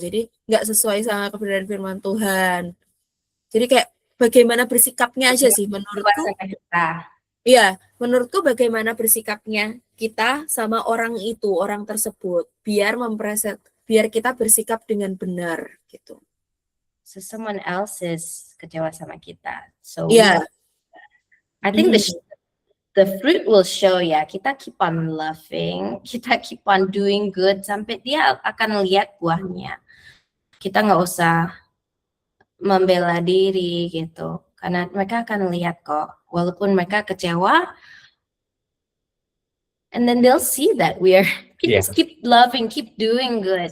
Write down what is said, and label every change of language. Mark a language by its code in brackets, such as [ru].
[id] Jadi nggak sesuai sama kebenaran firman Tuhan. Jadi kayak bagaimana bersikapnya aja sih menurutku. Sama kita. Iya, menurutku bagaimana bersikapnya kita sama orang itu, orang tersebut, biar kita bersikap dengan benar gitu. [en] So someone else is [id] kecewa sama kita. [en] So [id] Iya. [en] I think the fruit will show ya. [id] Kita [en] keep on loving, [id] kita [en] keep on doing good [id] sampai dia akan lihat buahnya. Kita nggak usah membela diri gitu, karena mereka akan lihat kok. Walaupun mereka kecewa, [en] and then they'll see that we just keep loving, keep doing good.